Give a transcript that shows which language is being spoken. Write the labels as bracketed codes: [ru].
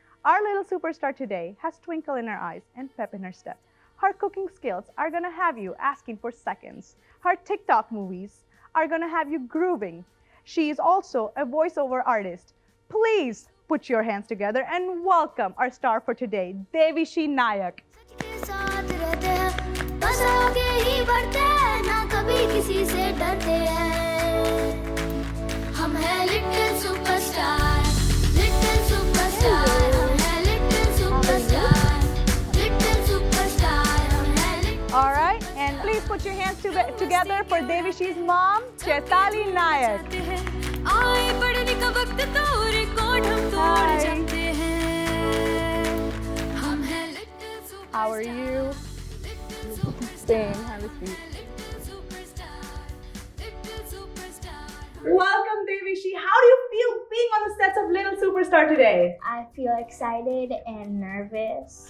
[en] Our little superstar today has twinkle in her eyes and pep in her step. Her cooking skills are gonna have you asking for seconds. Her TikTok movies are gonna have you grooving. She is also a voiceover artist. Please put your hands together and welcome our star for today, Devishi Nayak. [hi] के साथ रहते हैं, बस आगे ही बढ़ते हैं, ना कभी किसी से डरते हैं. हम हैं little superstar, little superstar, हम हैं little superstar, little superstar, हम हैं little. [en] All right, and please put your hands together for Devishi's mom, Chaitali Nayak. [hi] जाते हैं, आए पढ़ने का वक्त तो रिकॉर्ड हम तोड़ [en] Hi. [hi] जाते हैं. हम हैं little superstar. [en] How are you? Little superstar. Same, have a seat. Little superstar, little superstar. Welcome, Devishi. How do you feel being on the sets of Little Superstar today? I feel excited and nervous.